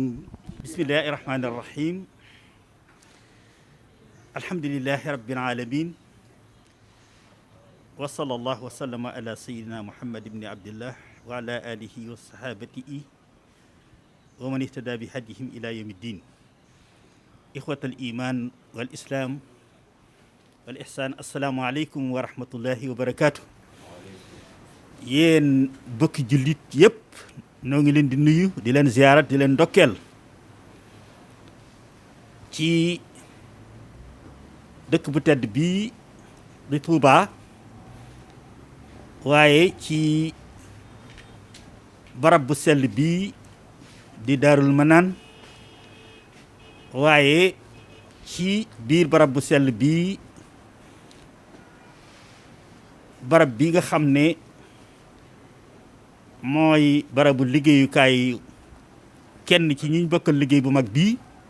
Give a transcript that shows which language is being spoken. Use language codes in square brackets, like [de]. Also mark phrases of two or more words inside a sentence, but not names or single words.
[ar] بسم الله الرحمن الرحيم الحمد لله رب العالمين وصلى الله وسلم على سيدنا محمد بن عبد الله وعلى آله وصحابته ومن اهتدى بهديهم إلى يوم الدين إخوة الإيمان والإسلام والإحسان السلام عليكم ورحمة الله وبركاته [wo] yéen bokki jullit yépp noo ngi leen di nuyu di leen ziyaarat di leen ndokkeel ci dëkk bu tedd bii di Touba waaye ci barab bu sell bii di Daarul Manaan waaye ci biir barab bu sell bii barab bi nga xam ne mooy barabu liggéeyukaay kenn ci ñi bokkal liggéey bu mag bii